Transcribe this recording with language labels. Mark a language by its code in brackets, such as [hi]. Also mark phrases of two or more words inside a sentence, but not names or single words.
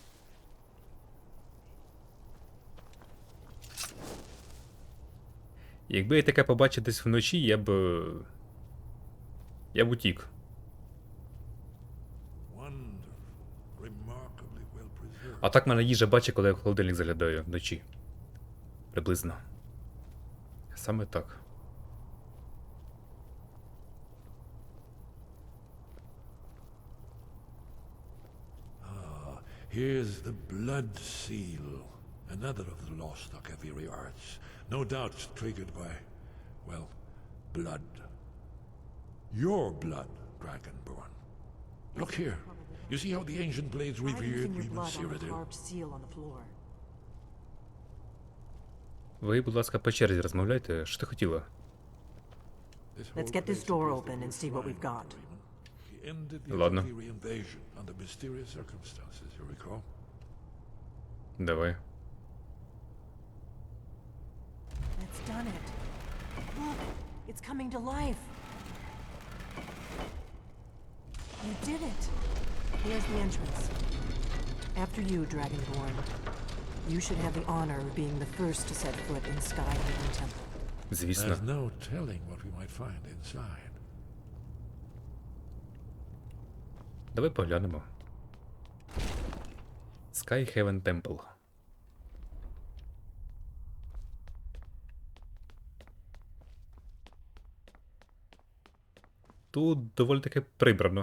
[uk] Якби я таке побачив десь вночі, я б утік. А так мене їжа бачить, коли я в холодильник заглядаю вночі. Приблизно. Саме так. [en] Here's the blood seal, another of the lost Akaviri arts. No doubt triggered by, well, blood. Your blood, Dragonborn. Look here. You see how the ancient blades Try revered using your Reman blood on the Cyrodiil? carved seal on the floor. [uk] Ви, будь ласка, по черзі розмовляйте. Що ти хотіла? [en] Let's get this door open and see what we've got. He ended the [uk] Ладно. [en] Akaviri invasion under mysterious circumstances, you recall? [uk] Давай. [en] That's done it. Look, it's coming to life. You did it. Here's the entrance. After you, Dragonborn. You should have the honor of being the first to set foot in Skyrim Temple. [uk] Звісно. [en] There's no telling what we might find inside. [uk] Давай поглянемо. [en] Skyhaven Temple. [uk] Тут доволі таки прибрано.